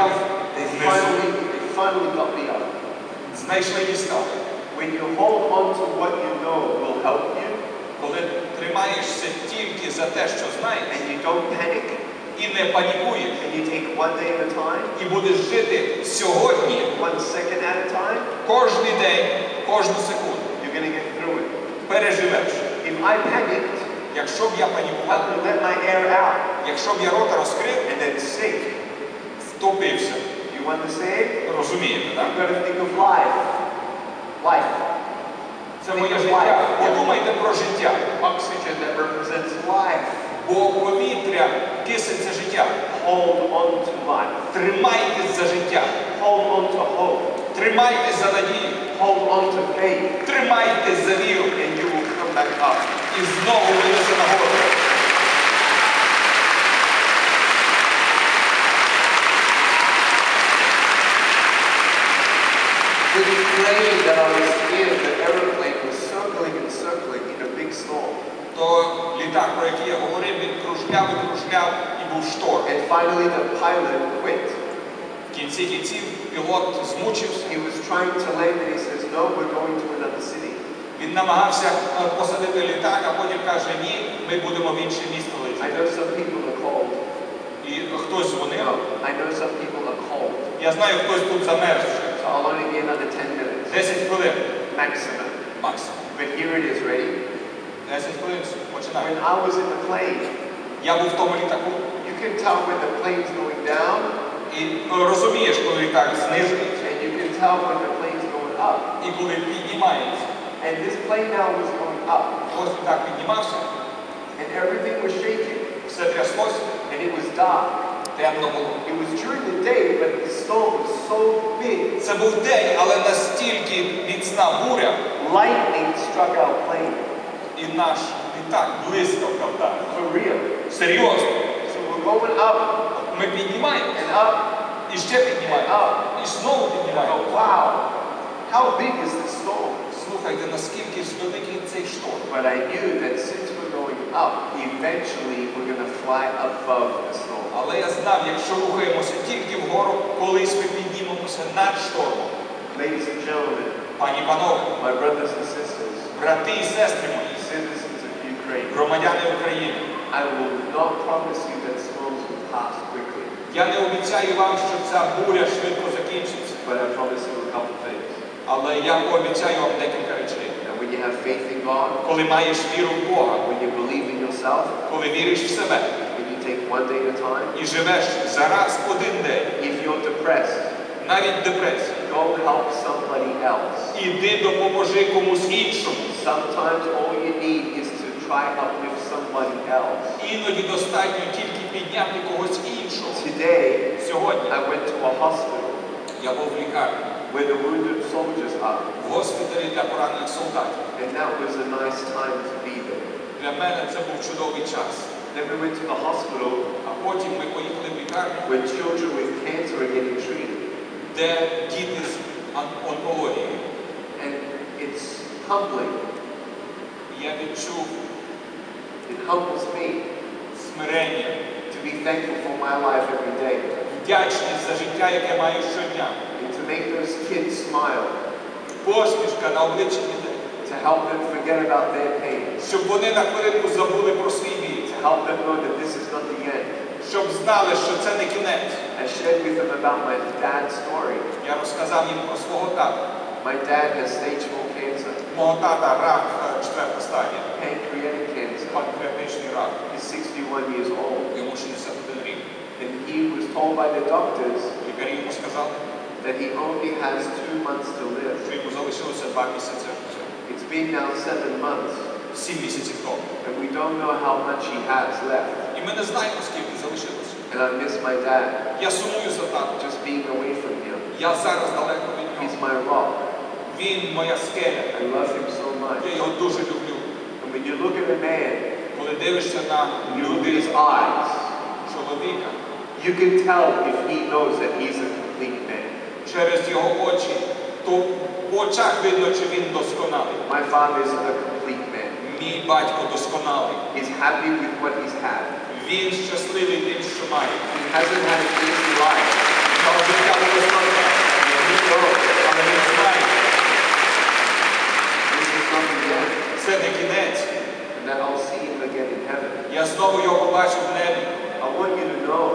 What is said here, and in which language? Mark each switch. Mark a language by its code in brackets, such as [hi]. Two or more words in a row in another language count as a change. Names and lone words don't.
[en] They [uk] внизу. [en] finally got me up. [uk] Знайшли і дістали. [en] When you hold on to what you know will help you, [uk] Коли тримаєшся тільки за те, що знаєш, [en] and you don't panic, [uk] і не панікуєш, [en] and you take one day at a time, [uk] і будеш жити сьогодні, [en] 1 second at a time, [uk] кожний день, кожну секунду, [en] you're going to get through it. [uk] переживеш. [en] If I panicked, [uk] Якщо б я [en] I [uk] панікував, [en] would let my air out [uk] якщо б я рота розкрив, [en] and then sink. [uk] втопився. [en] You want to say it? [uk] Розумієте, так? [en] You've got to think of life. Life. [uk] Це моє життя. Подумайте про життя. [en] Oxygen that represents life. [uk] Бо повітря, кисень – це життя. [en] Hold on to life. [uk] Тримайтесь за життя. [en] Hold on to hope. [uk] Тримайтесь за надію. [en] Hold on to faith. [uk] Тримайтесь за віру. [en] And you will come back up. [uk] І знову вийдете нагору. [en] The plane that I was in, the aeroplane was circling and circling in a big storm. [uk] То літак, про який я говорив, він кружляв і кружляв, і був шторм. [en] And finally the pilot quit. [uk] В кінці кінців пілот змучився. [en] He was trying to land and he says, no, we're going to another city. [uk] Він намагався посадити літак, а потім каже, ні, ми будемо в інше місто [en] I [uk] летіти. [en] know some people are cold. [uk] І хтось дзвонив. [en] No, I know some people are cold. [uk] Я знаю, хтось тут замерз. [en] So I'll only be another 10 minutes. [uk] 10 хвилин [en] Maximum. [uk] максимум. [en] But here it is, ready? [uk] 10 хвилин починаємо. [en] When I was in the plane, [uk] Я був в тому літаку. [en] you can tell when the plane's going down, [uk] І розумієш, коли літак знижується, [en] and you can tell when the plane's going up. [uk] і коли піднімається. [en] And this plane now was going up, [uk] Ось літак піднімався, [en] and everything was shaking, [uk] все тряслося, [en] and it was dark. [uk] темно було. [en] It was during the day, but the storm was so big. [uk] Це був день, але настільки міцна буря, [en] Lightning struck our plane, [uk] і наш літак блискавка вдарила. [en] for real. [uk] Серйозно. [en] So we're going up [uk] Ми піднімаємо, [en] and up [uk] і ще піднімаємо, і знову [en] and [uk] піднімаємо. [en] oh, wow, how big is this storm? [uk] Слухайте, наскільки ж великий цей шторм. [en] But I knew that since we're going up, eventually we're going to fly above the storm. [uk] Але я знав, якщо рухаємося тільки вгору, колись ми піднімемося над штормом. [en] Ladies and gentlemen, [uk] Пані, панове, [en] my brothers and sisters, [uk] брати і сестри мої, [en] citizens of Ukraine, [uk] громадяни України, [en] I will not promise you that storms will pass quickly, [uk] я не обіцяю вам, що ця буря швидко закінчиться, [en] but I promise you a couple things. [uk] але я пообіцяю вам декілька речей. [en] And when you have faith in God, [uk] Коли маєш віру в Бога, [en] when you believe in yourself, [uk] коли віриш в себе [en] when you take one day at a time, [uk] і живеш зараз один день, [en] if you're depressed, [uk] навіть депресія, [en] go help somebody else. [uk] іди допоможи комусь іншому. [en] Sometimes all you need is to try uplift somebody else. [uk] Іноді достатньо тільки підняти когось іншого. [en] Today, [uk] Сьогодні [en] I went to a hospital [uk] я був в лікарні, [en] where the wounded soldiers are, [uk] в госпіталі для поранених солдатів. [en] and that was a nice time to be there. [uk] Для мене це був чудовий час. [en] Then we went to the hospital [uk] А потім ми поїхали в лікарню, [en] where children with cancer are getting treated. [uk] де діти з онкологією. [en] And it's humbling. [uk] Я відчув [en] It humbles me [uk] смирення, [en] to be thankful for my life every day. [uk] вдячність за життя, яке маю щодня. [en] And to make those kids smile. [uk] Посмішка на обличчі дітей. [en] To help them forget about their pain. [uk] Щоб вони на хвилинку забули про свій біль. [en] To help them know that this is not the end. [uk] Щоб знали, що це не кінець. [en] I shared with them about my dad's story. [uk] Я розказав їм про свого тата. [en] My dad has stage 4 cancer, [uk] Мого тата рак 4 стадія. [en] pancreatic cancer. [uk] Панкреатичний рак. [en] He's 61 years old. [uk] Йому 61 рік. [en] And he was told by the doctors [uk] Лікарі йому сказали, [en] that he only has 2 months to live. [uk] що йому залишилося 2 місяці. [en] It's been now 7 months, [uk] 7 місяців тому. [en] and we don't know how much he has left. [uk] І ми не знаємо, скільки залишилося. [en] And I miss my dad, [uk] Я сумую за татом. [en] just being away from him. [uk] Я зараз далеко від [en] He's [uk] нього. [en] my rock. [uk] Він моя скеля. [en] I love him so [uk] Я [en] much. [uk] його дуже люблю. [en] And when you look at a man, [uk] Коли дивишся на [en] you look at [uk] людину, [en] his eyes, [uk] чоловіка, [en] you can tell if he knows that he's a complete man. [uk] через його очі, то в очах видно, чи він досконалий. [en] My father is a complete man. [uk] Мій батько досконалий. [en] He's happy with what he's had. [uk] Він щасливий тим, що має. [en] He hasn't had an easy life. [uk] Його життя було складне. [en] He knows [uk] Але він знає, [en] this is not the end. [uk] це не кінець. [en] And that I'll see him again in heaven. [uk] Я знову його побачу в небі. [en] I want you to know